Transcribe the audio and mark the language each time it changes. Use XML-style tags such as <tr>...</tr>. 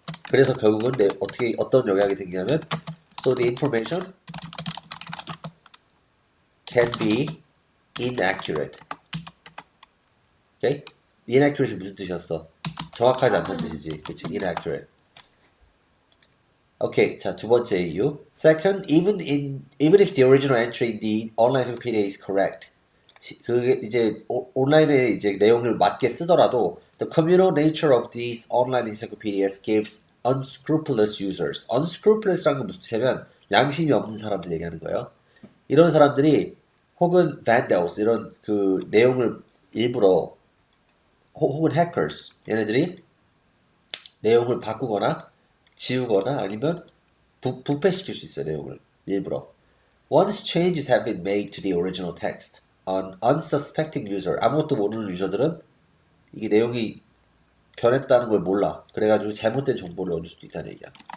<ko>그래서 결국은 어떤 영향이 생기냐면</ko> <en>so the information can be inaccurate. Okay?</en> <ko>inaccurate이 무슨 뜻이었어? 정확하지 않다는 뜻이지. 그치? inaccurate.</ko> <en>Okay,</en> <ko>자, 두 번째 이유.</ko> <en>Second, even if the original entry in the online encyclopedia is correct,</en> <ko>그게 이제 온라인에 이제 내용을 맞게 쓰더라도</ko> <en>the communal nature of these online encyclopedias gives unscrupulous users.</en> <ko>unscrupulous라는 건 무슨 뜻이냐면 양심이 없는 사람들 얘기하는 거예요. 이런 사람들이 혹은 vandals 이런 그 내용을 일부러 혹은 hackers 얘네들이 내용을 바꾸거나 지우거나 아니면 부패시킬 수 있어요. 내용을 일부러.</ko> <en>Once changes have been made to the original text, an unsuspecting user,</en> <ko>아무것도 모르는 유저들은 이게 내용이 변했다는 걸 몰라. 그래가지고 잘못된 정보를 얻을 수도 있다는 얘기야.</ko>